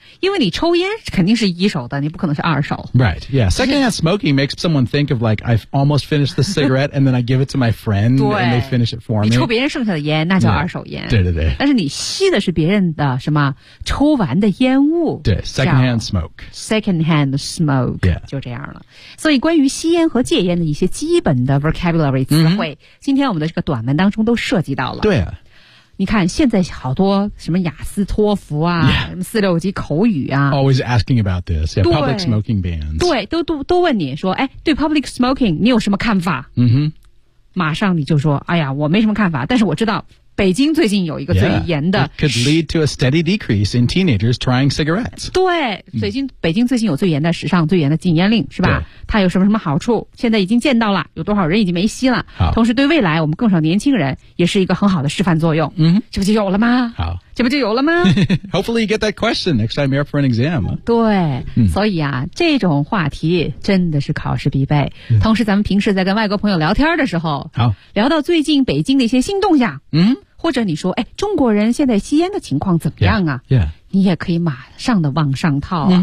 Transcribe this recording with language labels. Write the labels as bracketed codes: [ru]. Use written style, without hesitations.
[zh] 因为你抽烟肯定是一手的你不可能是二手 [en] Right, yeah Second hand smoking makes someone think of like I've almost finished the cigarette and then I give it to my friend and they finish it for me [zh] 你抽别人剩下的烟那叫二手烟对, 对对对但是你吸的是别人的什么抽完的烟雾 [en] 对 Second hand smoke Second hand smoke、 yeah. [zh] 就这样了所以关于吸烟和戒烟的一些基本的 vocabulary 词汇、 mm-hmm. 今天我们的这个短文当中都涉及到了对啊你看现在好多什么雅思托福啊、 [en] yeah. [zh] 什么四六级口语啊 [en] Always asking about this yeah, Public smoking bans [zh] 对 都问你说哎，对 public smoking 你有什么看法、 mm-hmm. 马上你就说哎呀我没什么看法但是我知道北京最近有一个最严的 [en] yeah, could lead to a steady decrease in teenagers trying cigarettes. [zh] 对，北京最近有最严的史上最严的禁烟令，是吧？它有什么什么好处？现在已经见到了，有多少人已经没吸了？同时对未来我们更少年轻人也是一个很好的示范作用。嗯，这不就有了吗？好，这不就有了吗 [en] ？Hopefully you get that question next time you're up for an exam. [zh] 对，所以啊，这种话题真的是考试必备。同时，咱们平时在跟外国朋友聊天的时候，聊到最近北京的一些新动向，或者你说，哎，中国人现在吸烟的情况怎么样啊？ [en] Yeah. [zh] 你也可以马上的往上套啊。